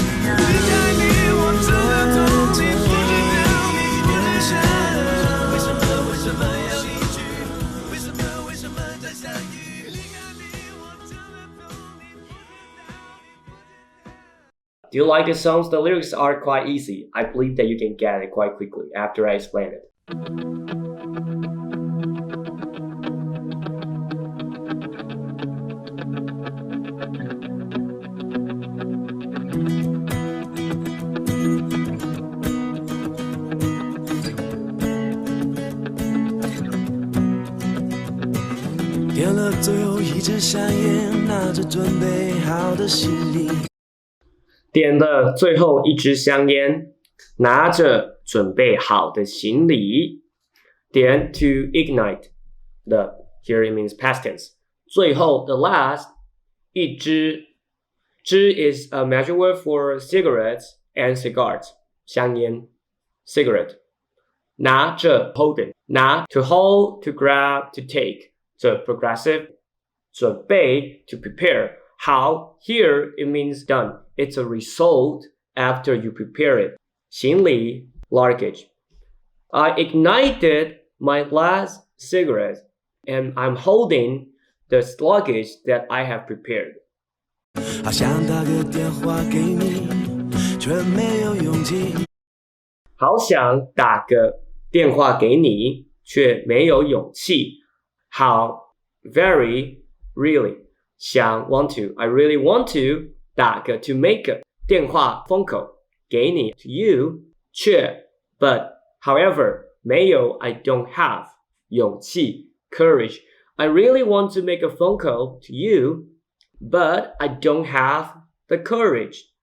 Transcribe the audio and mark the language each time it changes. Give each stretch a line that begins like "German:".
Chinese: 离开你我真的痛，你不知道，你不知道。为什么为什么要离去？为什么为什么再相遇？离开你我真的痛，你不知道。
English: Do you like the songs? The lyrics are quite easy. I believe that you can get it quite quickly after I explain it.
Chinese: 点了最后一支香烟，拿着准备好的行李。点了最后一支香烟，拿着准备好的行李。
English: 点 to ignite. The here it means past tense. 最后 the last. 一支 支 is a measure word for cigarettes and cigars. 香烟 cigarette. 拿着 holding. 拿 to hold, to grab, to take. So progressive. 准备 to prepare. How here it means done. It's a result after you prepare it. 行李 luggage. I ignited my last cigarette and I'm holding the luggage that I have prepared.
Chinese: 好想打个电话给你，却没有勇气。好想打个电话给你，却没有勇气。
English: 好 very really 想 want to I really want to 打个 to make a 电话 phone call 给你 to you 却 but however 没有 I don't have 勇气 courage I really want to make a phone call to you but I don't have the courage